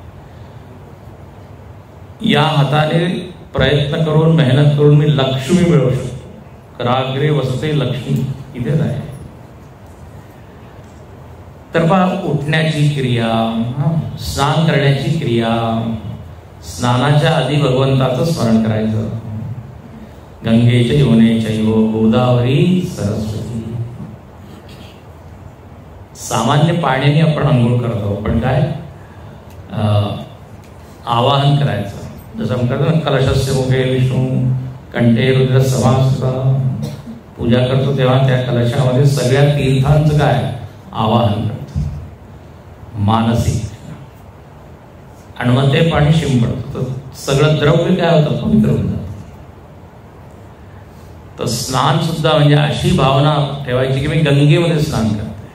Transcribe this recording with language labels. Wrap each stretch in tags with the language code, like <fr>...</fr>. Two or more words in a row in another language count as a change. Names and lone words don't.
<mr>या हाताने प्रयत्न करून, मेहनत करून मी लक्ष्मी मिळवू शकतो.</mr> <sa>कराग्रे वसते लक्ष्मी,</sa> <mr>इथेच आहे. तर पहा, उठण्याची क्रिया, स्नान करण्याची क्रिया, स्नानाच्या आधी भगवंताचं स्मरण करायचं.</mr> <sa>गंगेच्या यमुने चैव गोदावरी सरस्वती.</sa> <mr>सामान्य पाण्याने आपण आंघोळ करतो, पण काय आवाहन करायचं. जसं आपण करतो ना,</mr> <sa>कलशस्य मुखे विष्णू कंठे रुद्र समास्था.</sa> <mr>पूजा करतो तेव्हा त्या कलशामध्ये सगळ्या तीर्थांचं काय आवाहन करतो, मानसिक. आणि मग ते पाणी शिंपडतं, तर सगळं द्रव्य काय होतं, पवित्र होऊन जातं. तर स्नान सुद्धा म्हणजे अशी भावना ठेवायची की मी गंगेमध्ये स्नान करते.</mr>